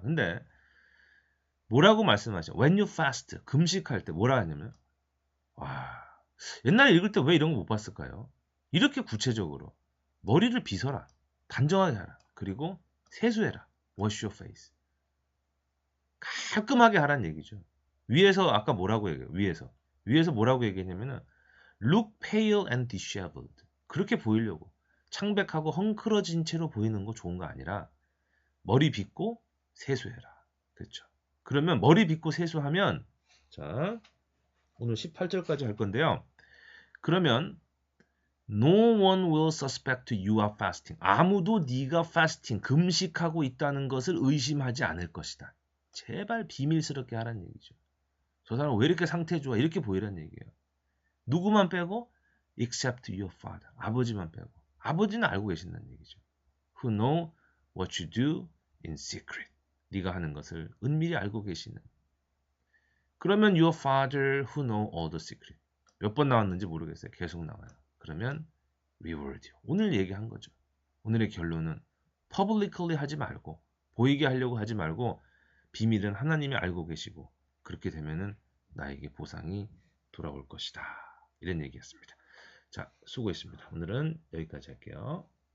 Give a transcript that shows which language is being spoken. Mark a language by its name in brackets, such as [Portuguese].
[Korean] 근데 뭐라고 말씀하죠? [English] When you fast, [Korean] 금식할 때 뭐라 하냐면 옛날에 읽을 때 왜 이런 거 못 봤을까요? 이렇게 구체적으로 머리를 빗어라. 단정하게 하라. 그리고 세수해라. [English] Wash your face. [Korean] 깔끔하게 하라는 얘기죠. 위에서 아까 뭐라고 얘기해요? 위에서 뭐라고 얘기했냐면은 [English] look pale and disheveled. [Korean] 그렇게 보이려고 창백하고 헝클어진 채로 보이는 거 좋은 거 아니라 머리 빗고 세수해라. 그렇죠. 그러면 머리 빗고 세수하면 자 오늘 18절까지 할 건데요. 그러면 [English] No one will suspect you are fasting. [Korean] 아무도 네가 fasting, 금식하고 있다는 것을 의심하지 않을 것이다. 제발 비밀스럽게 하라는 얘기죠. 저 사람 왜 이렇게 상태 좋아? 이렇게 보이라는 얘기예요. 누구만 빼고? [English] Except your father. [Korean] 아버지만 빼고. 아버지는 알고 계신다는 얘기죠. [English] Who know what you do in secret. [Korean] 네가 하는 것을 은밀히 알고 계시는. [English] 그러면 your father who know all the secret. [Korean] 몇 번 나왔는지 모르겠어요. 계속 나와요. 그러면 [English] reward you. [Korean] 오늘 얘기한 거죠. 오늘의 결론은 publicly 하지 말고 보이게 하려고 하지 말고 비밀은 하나님이 알고 계시고 그렇게 되면은 나에게 보상이 돌아올 것이다. 이런 얘기였습니다. 자, 수고했습니다. 오늘은 여기까지 할게요.